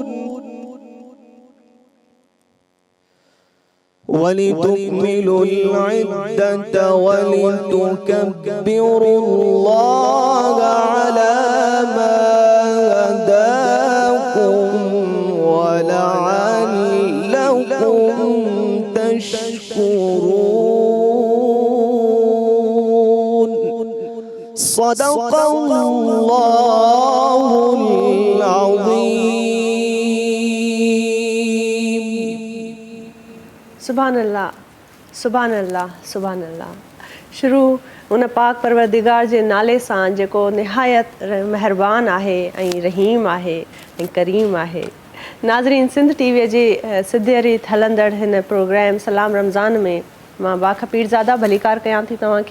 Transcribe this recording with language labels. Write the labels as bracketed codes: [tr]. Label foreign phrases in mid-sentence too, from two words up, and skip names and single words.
[ar] ولتكملوا العدة ولتكبروا الله على ما هداكم ولعلكم تشكرون. صدق الله العظيم. سبحان الله، سبحان الله، سبحان الله. [sd] शुरू उन पाक परवरदिगार जे नाले सां जेको निहायत महिरबान आहे ऐं रहीम आहे ऐं करीम आहे। नाज़रीन, सिंध टीवीअ जे सिधरी हलंदड़ हिन प्रोग्राम सलाम रमज़ान में मां बाखा पीरज़ादा भलीकार कयां थी तव्हांखे।